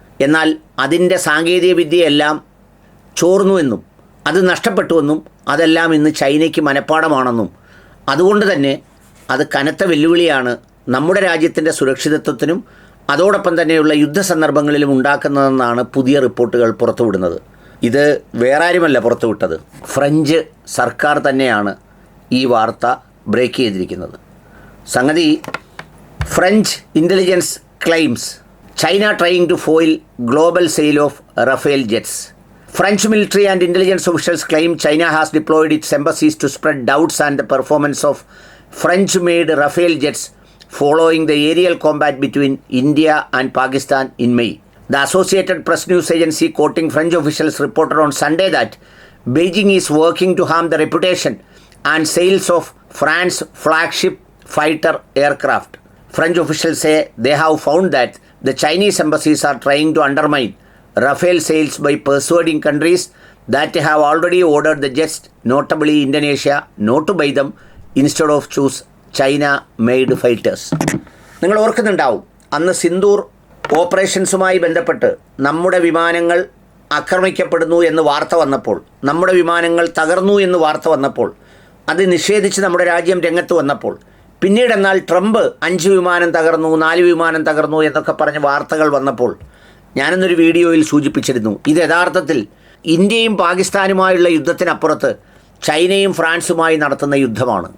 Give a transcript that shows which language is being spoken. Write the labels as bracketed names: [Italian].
[Malayalam] എന്നാൽ അതിൻ്റെ സാങ്കേതികവിദ്യയെല്ലാം ചോർന്നുവെന്നും അത് നഷ്ടപ്പെട്ടുവെന്നും അതെല്ലാം ഇന്ന് ചൈനയ്ക്ക് മനഃപ്പാടമാണെന്നും അതുകൊണ്ട് തന്നെ അത് കനത്ത വെല്ലുവിളിയാണ് നമ്മുടെ രാജ്യത്തിൻ്റെ സുരക്ഷിതത്വത്തിനും അതോടൊപ്പം തന്നെയുള്ള യുദ്ധസന്ദർഭങ്ങളിലും ഉണ്ടാക്കുന്നതെന്നാണ് പുതിയ റിപ്പോർട്ടുകൾ പുറത്തുവിടുന്നത്. ഇത് വേറെ ആരുമല്ല പുറത്തുവിട്ടത്, ഫ്രഞ്ച് സർക്കാർ തന്നെയാണ് ഈ വാർത്ത ബ്രേക്ക് ചെയ്തിരിക്കുന്നത്. സംഗതി [English] French intelligence claims China trying to foil global sale of Rafale jets. French military and intelligence officials claim China has deployed its embassies to spread doubts on the performance of French-made Rafale jets following the aerial combat between India and Pakistan in May. The Associated Press news agency, quoting French officials, reported on Sunday that Beijing is working to harm the reputation and sales of France's flagship fighter aircraft. French officials say they have found that the Chinese embassies are trying to undermine Rafale sales by persuading countries that have already ordered the jets, notably Indonesia, not to buy them instead of choose China-made fighters. [Malayalam] നിങ്ങൾ ഓർക്കുന്നുണ്ടാവും, അന്ന് സിന്ദൂർ ഓപ്പറേഷൻസുമായി ബന്ധപ്പെട്ട് നമ്മുടെ വിമാനങ്ങൾ ആക്രമിക്കപ്പെടുന്നു എന്ന് വാർത്ത വന്നപ്പോൾ, നമ്മുടെ വിമാനങ്ങൾ തകർന്നു എന്ന് വാർത്ത വന്നപ്പോൾ, അത് നിഷേധിച്ച് നമ്മുടെ രാജ്യം രംഗത്ത് വന്നപ്പോൾ, പിന്നീട് എന്നാൽ ട്രംപ് 5 വിമാനം തകർന്നു, 4 വിമാനം തകർന്നു എന്നൊക്കെ പറഞ്ഞ് വാർത്തകൾ വന്നപ്പോൾ ഞാനെന്നൊരു വീഡിയോയിൽ സൂചിപ്പിച്ചിരുന്നു, ഇത് യഥാർത്ഥത്തിൽ ഇന്ത്യയും പാകിസ്ഥാനുമായുള്ള യുദ്ധത്തിനപ്പുറത്ത് ചൈനയും ഫ്രാൻസുമായി നടത്തുന്ന യുദ്ധമാണ്.